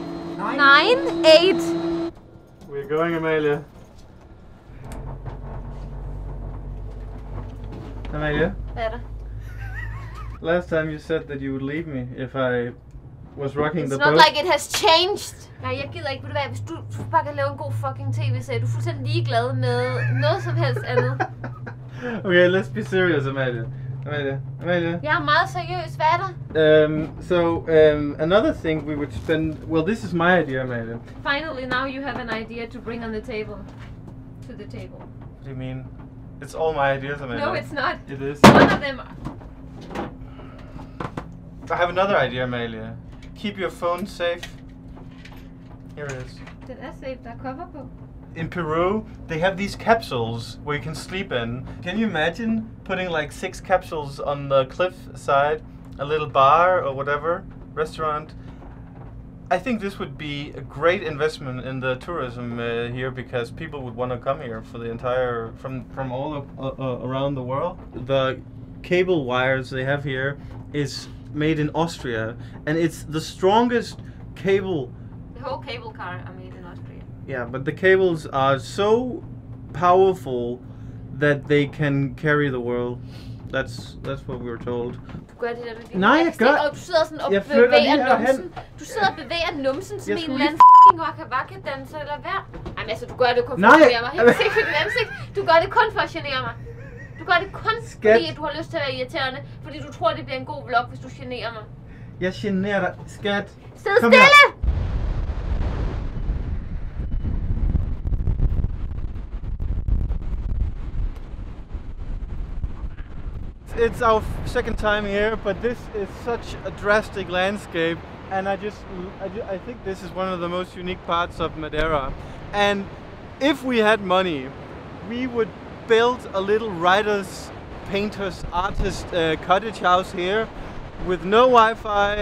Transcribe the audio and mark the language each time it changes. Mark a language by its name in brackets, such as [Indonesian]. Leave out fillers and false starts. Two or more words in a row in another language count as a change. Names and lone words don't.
[English] 98. We're going, Amalie. Amalie? Last time you said that you would leave me if I was rocking the boat. It's not like it has changed. [Danish] Nej, jeg gider ikke. Ved du hvad, hvis du bare kan lave en god fucking tv-serie, du er fuldstændig ligeglad med noget som helst andet. [English] Okay, let's be serious, Amalie. Amalie. [Danish] Jeg er meget seriøs. Hvad er der? [English] Another thing we would spend. Well, this is my idea, Amalie. Finally, now you have an idea to bring on the table. To the table. What do you mean? It's all my ideas, Amalie. No, it's not. It is. One of them. I have another idea, Amalie. Keep your phone safe. Here it is. [Danish] Den er safe. Der er cover på. [English] In Peru, they have these capsules where you can sleep in. Can you imagine putting like 6 capsules on the cliff side, a little bar or whatever, restaurant? I think this would be a great investment in the tourism here, because people would want to come here for the entire, from all around the world. The cable wires they have here is made in Austria, and it's the strongest cable. The whole cable car are made in Austria. Yeah, but the cables are so powerful that they can carry the world. That's what we were told. [Danish] Du gør det der med din Nej, jeg gør. Og du sidder sådan og Jeg flytter lige bevæger herhen. numsen. Du sidder og bevæger numsen som Jeg en skulle eller anden f***ing waka-waka-danser, eller hvad? Jamen altså, du gør det kun for at genere mig. Helt sikkert for dit ansigt. Du gør det kun for at genere mig. Du gør det kun fordi, at du har lyst til at være irriterende. Fordi du tror, det bliver en god vlog, hvis du generer mig. Jeg generer dig, skat. Sid stille! [English] it's our second time here, but this is such a drastic landscape, and I think this is one of the most unique parts of Madeira. And if we had money, we would build a little writers, painters, artist cottage house here with no Wi-Fi.